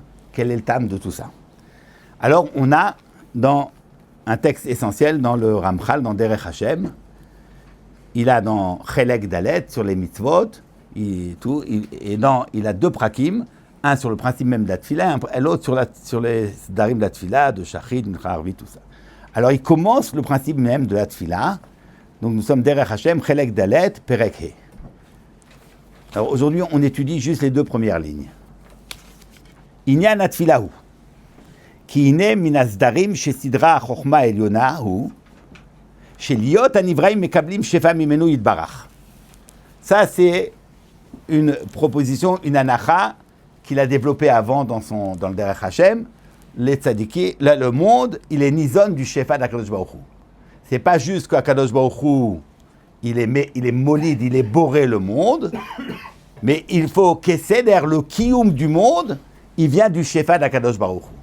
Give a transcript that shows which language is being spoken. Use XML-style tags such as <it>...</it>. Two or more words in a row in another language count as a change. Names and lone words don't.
<fr>Quel est le tam de tout ça? Alors, on a dans un texte essentiel dans le Ramchal, dans Derech Hashem, il a dans</fr> <he>חלק ד</he> <fr>sur les mitzvot, il a deux prakim, un sur le principe même de la tfila, et l'autre sur les darim de la tfila, de Shachrit, de Harvi, tout ça. Alors il commence le principe même de la tfila, donc nous sommes Derech Hashem,</fr> <he>חלק ד, פרק ה.</he> <fr>Alors aujourd'hui on étudie juste les deux premières lignes.</fr> <he>ענין התפלה הוא, כי הנה מן הסדרים שסידרה חכמה עליונה הוא, שיהיו הנבראים מקבלים שפע ממנו יתברך.</he> <fr>Ça, c'est une proposition, une anacha qu'il a développée avant dans le Derech Hashem. Les tzadiki, le monde, il est nizon du shefa d'</fr> <he>הקדוש ברוך הוא.</he> <fr>C'est pas juste qu'</fr> <he>הקדוש ברוך הוא,</he> <fr>il est molide, il est boré le monde, mais il faut qu'Esseder, le kiyum du monde, il vient du shefa d'</fr> <he>הקדוש ברוך הוא.</he>